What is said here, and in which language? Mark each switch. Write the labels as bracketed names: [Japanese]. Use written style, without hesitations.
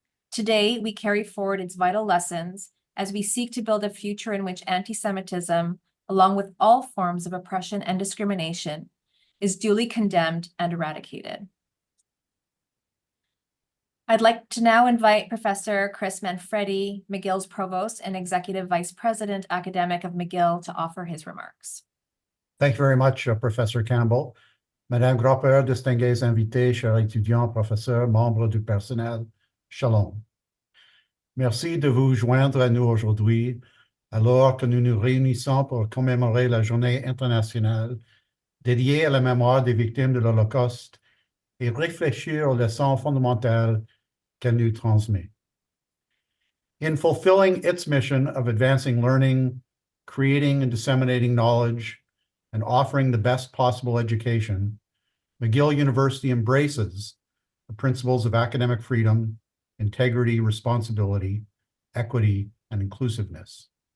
[English] Today, we carry forward its vital lessons as we seek to build a future in which anti-Semitism, along with all forms of oppression and discrimination, is duly condemned and eradicated. I'd like to now invite Professor Chris Manfredi, McGill's Provost and Executive Vice President Academic of McGill, to offer his remarks. Thank you very much, Professor Campbell. [French] Madame Gropper, distingués invités, chers étudiants, professeurs, membres du personnel, shalom. Merci de vous joindre à nous aujourd'hui, alors que nous nous réunissons pour commémorer la Journée internationale dédiée à la mémoire des victimes de l'Holocauste et réfléchir aux leçons fondamentales qu'elle nous transmet. [English] In fulfilling its mission of advancing learning, creating and disseminating knowledge, and offering the best possible education, McGill University embraces the principles of academic freedom, integrity, responsibility, equity, and inclusiveness.